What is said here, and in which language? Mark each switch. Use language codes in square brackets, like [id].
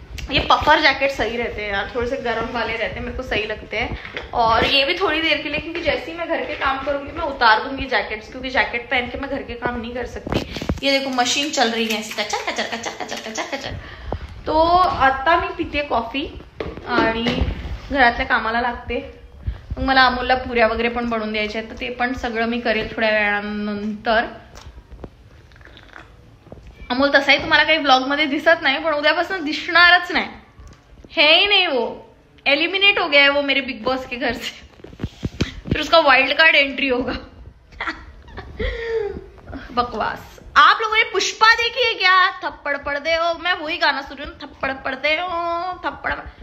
[hi] ये puffer jacket सही रहते हैं यार, थोड़े से गर्म वाले रहते हैं, मेरे को सही लगते हैं. और ये भी थोड़ी देर के लिए, क्योंकि जैसे ही मैं घर के काम करूंगी मैं उतार दूंगी जैकेट्स, क्योंकि जैकेट पहन के मैं घर के काम नहीं कर सकती. ये देखो मशीन चल रही है ऐसी कचर कचर कचर कचर कचर कचर. [mr] तो आता मी पिते कॉफी आणि घरातल्या कामाला लागते. मग मला अमोलला पुऱ्या वगैरे पण बनवून द्यायच्या आहेत, तर ते पण सगळं मी करेल थोड्या वेळानंतर. अमोल तसाही तुम्हाला काही ब्लॉग मध्ये दिसत नाही, पण उद्यापासून दिसणारच नाही. [hi] है ही नहीं, वो एलिमिनेट हो गया है वो मेरे बिग बॉस के घर से. फिर उसका वाइल्ड कार्ड एंट्री होगा. बकवास. आप लोगों ने पुष्पा देखी है क्या? थप्पड़ पड़ते हो, मैं वही गाना सुन रही हूँ, थप्पड़ पड़ते हो थप्पड़.